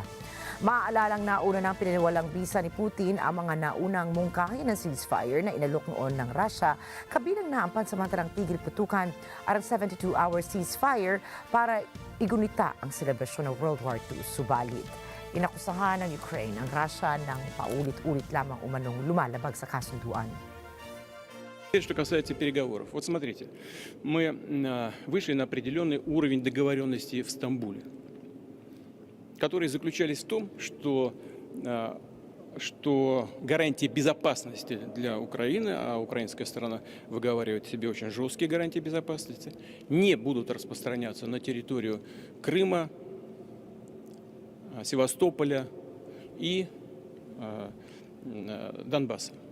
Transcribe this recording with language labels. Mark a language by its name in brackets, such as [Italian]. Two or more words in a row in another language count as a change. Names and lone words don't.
[Filipino] Maaalalang nauna ng pinaniwalang bisa ni Putin ang mga naunang mungkahi ng ceasefire na inalok noon ng Russia, kabilang na ang pansamantalang tigil putukan at ang [English] 72-hour ceasefire [Filipino] para igunita ang selebrasyon ng World War II. Subalit, inakusahan ng Ukraine ang Russia ng paulit-ulit lamang umanong lumalabag sa kasunduan. [Russian] Что касается переговоров, вот смотрите, мы вышли на определенный уровень договоренности в Стамбуле, которые заключались в том, что гарантии безопасности для Украины, а украинская сторона выговаривает себе очень жесткие гарантии безопасности, не будут распространяться на территорию Крыма, Севастополя и Донбасса.